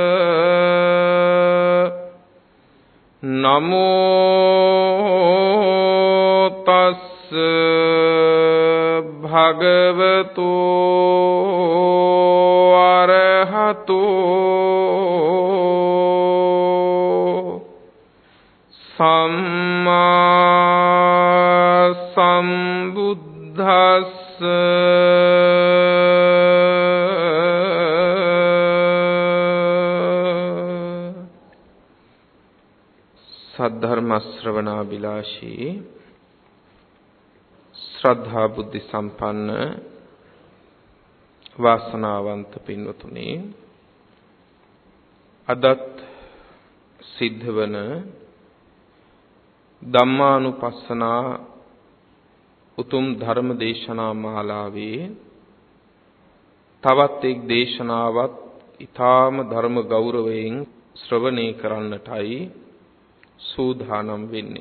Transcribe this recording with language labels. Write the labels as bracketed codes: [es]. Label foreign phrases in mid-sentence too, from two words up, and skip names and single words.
[pi] नमो तस्स भगवतो अरहतो सम्मा सम्बुद्धस्स [si] සද්ධර්ම ශ්‍රවණාභිලාෂී ශ්‍රද්ධා බුද්ධි සම්පන්න වාසනාවන්ත පින්වතුනි अदත් සිද්ධවන ධම්මානුපස්සනා උතුම් ධර්ම දේශනා මාලාවේ තවත් එක් දේශනාවක් ඊ타ම ධර්ම ගෞරවයෙන් ශ්‍රවණය කරන්නටයි සූදානම් වෙන්නේ.